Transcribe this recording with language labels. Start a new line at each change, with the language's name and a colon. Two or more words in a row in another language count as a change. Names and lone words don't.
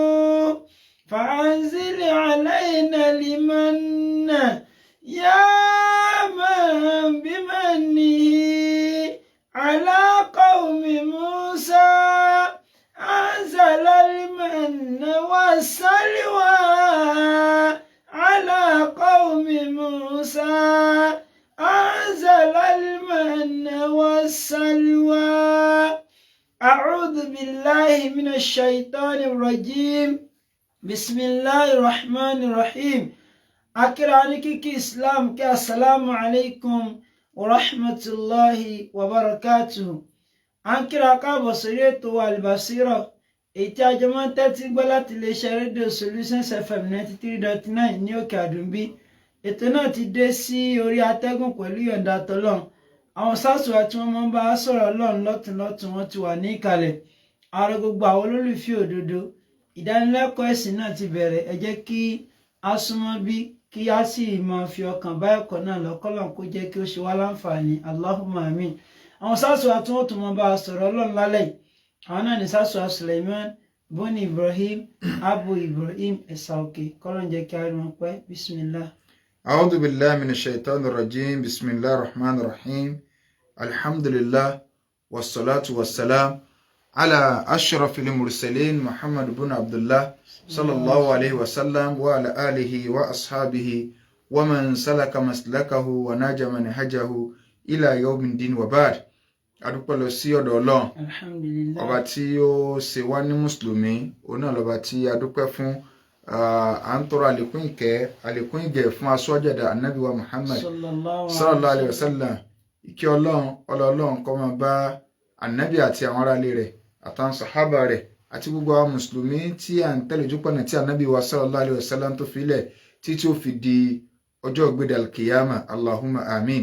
Arabic: فأنزل علينا المن يا من بمنه على قوم موسى أنزل المن والسلوى على قوم موسى أنزل المن والسلوى. أعوذ بالله من الشيطان الرجيم بسم الله الرحمن الرحيم.
Yoruba: Akírani kíkí Islam kí
Arabic: السلام عليكم ورحمة الله وبركاته.
Yoruba: À ń kíra káàbọ̀ sórí ètò Al-Basira èyí tí a jọ máa ń tẹ́tí gbọ́ láti iléeṣẹ́ rédíò Solutions FM 93.9 ní òkè àdùnbí. Ètò náà ti dé sí orí atẹ́gùn pẹ̀lú ìyọ̀ǹda tọ́lọ́run. Àwọn sásùwà tí wọ́n máa ń bá sọ̀rọ̀ Ọlọ́run lọ́tùnlọ́tùn wọn ti wà ní ìkàlẹ̀. Ààrẹ gbogbo àwọn olólùfẹ́ òdodo. Ìdánilẹ́kọ̀ọ́ ẹ̀sìn náà ti bẹ̀rẹ̀. Ẹ jẹ́ kí a súnmọ́ bí kí a sì máa fi ọkàn bá ẹ̀kọ́ náà lọ́kọ́lọ́n kó jẹ́ kí ó ṣe wá láǹfààní
Arabic: اللهم آمين.
Yoruba: Àwọn sásùwà tí wọ́n tún máa bá sọ̀rọ̀ Ọlọ́run lálẹ́ àwọn náà ní sásùwà Suleiman boni Ibrahim Abu Ibrahim Ẹ̀sàòkè kọ́lọ́n jẹ́ kí a rí wọn pẹ́ bismillah.
Arabic: أعوذ بالله من الشيطان الرجيم بسم الله الرحمن الرحيم الحمد لله والصلاة والسلام على أشرف المرسلين محمد بن عبد الله صلى الله عليه وسلم وعلى آله وأصحابه ومن سلك مسلكه ونهج منهجه إلى يوم الدين وبعد.
Yoruba: Adúpẹ́ lọ sí ọ̀dọ̀ Ọlọ́run Alhamdulillah. ọba tí ó ṣe wá ní mùsùlùmí òun náà lọ́ba tí a dúpẹ́ fún. À ń tọrọ àlékún ìgẹ̀ fún aṣọ́jú ẹ̀dá Ànábì wa Muhammad
Arabic: صلى الله عليه وسلم.
Yoruba: Ìkẹ́ Ọlọ́run kó máa bá Ànábì àti àwọn aráalé rẹ̀ àtàwọn sàhábà rẹ̀ àti gbogbo àwọn mùsùlùmí tí à ń tẹ̀lé ojúpọ̀nà tí Ànábì wa
Arabic: صلى الله عليه وسلم
Yoruba: tó filẹ̀ títí ó fi di ọjọ́ ìgbéde alkiyama
Arabic: اللهم آمين.